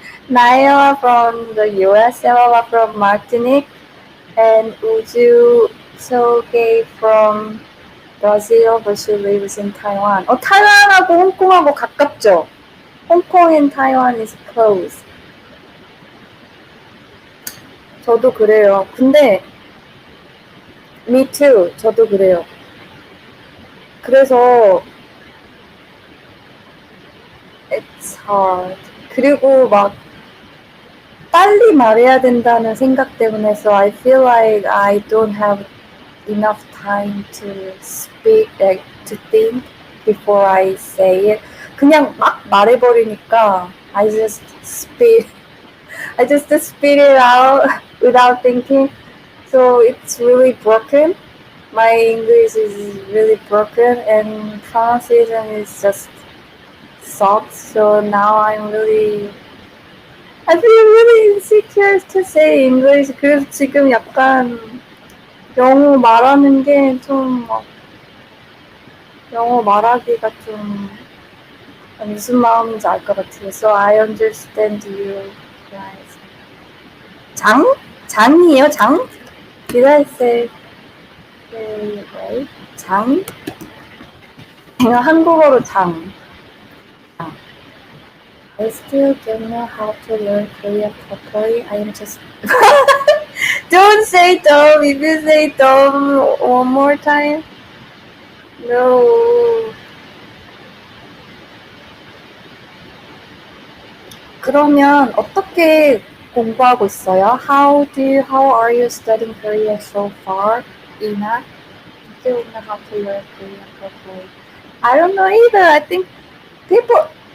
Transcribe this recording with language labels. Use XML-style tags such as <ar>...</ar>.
<en>Naila from the US, Ella from Martinique, and Uju Soge from Brazil, but she lives in Taiwan.</en> <ko>타이완하고 홍콩하고 가깝죠?</ko> <en>홍콩 and Taiwan is close.</en> <ko>저도 그래요. 근데</ko> <en>me too.</en> <ko>저도 그래요. 그래서</ko> <en>it's hard.</en> <ko>그리고 막 빨리 말해야 된다는 생각 때문에</ko> <en>so I feel like I don't have enough time to speak, like to think before I say it.</en> <ko>그냥 막 말해버리니까</ko> <en>I just spit it out without thinking. So it's really broken. My English is really broken and pronunciation is just sucks. So now I feel really insecure to say English.</en> <ko>그래서 지금 약간 영어 말하는 게 좀 막 영어 말하기가 좀 무슨 마음인지 알 것 같아요.</ko> <en>So I understand you guys.</en> <ko>장이에요?</ko> <en>장? Did I say right? 장?</en> <ko>그냥 한국어로 장.</ko> <en>I still don't know how to learn Korean properly. I am just don't say dumb. If you say dumb one more time, no.</en> <ko>그러면 어떻게 공부하고 있어요?</ko> <en>How are you studying Korean so far, Ina? You don't know how to learn Korean properly. I don't know either. I think people.</en>